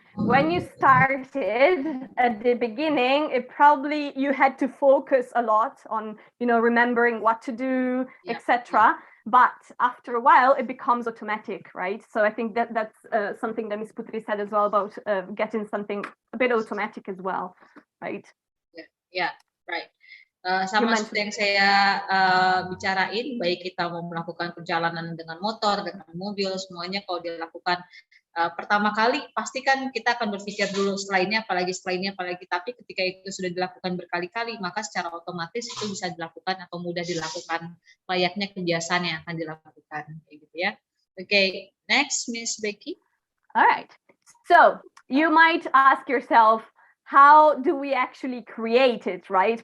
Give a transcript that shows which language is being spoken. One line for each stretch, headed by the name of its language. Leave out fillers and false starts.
English: When you started at the beginning, you had to focus a lot on, you know, remembering what to do, etc. But after a while, it becomes automatic, right? So I think that's something that Ms. Putri said as well about getting something a bit automatic as well, right? Yeah, right.
Indonesian: Sama seperti yang saya bicarain, baik kita mau melakukan perjalanan dengan motor, dengan mobil, semuanya kalau dilakukan pertama kali pasti kan kita akan berpikir dulu setelah ini apalagi, tapi ketika itu sudah dilakukan berkali-kali, maka secara otomatis itu bisa dilakukan atau mudah dilakukan, layaknya kebiasaan yang akan dilakukan kayak gitu ya.
English: Okay, next, Miss Becky. All right. So you might ask yourself, how do we actually create it, right?